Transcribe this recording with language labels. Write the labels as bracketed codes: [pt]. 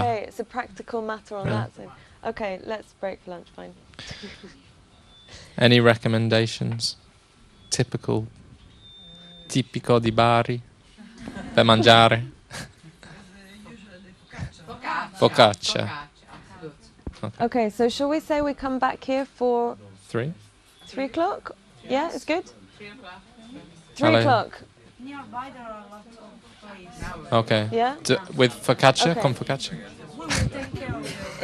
[en] Okay, it's a practical matter on that. So. Okay, let's break for lunch, fine. Any recommendations? [it] Tipico di Bari per mangiare? Focaccia. [en] Okay, so shall we say we come back here for 3 o'clock? Yeah, it's good? 3 o'clock. 3 o'clock. Nearby there are a lot of places. Okay. Yeah? With focaccia? Okay. [it] Con focaccia? [en] We will take care of it.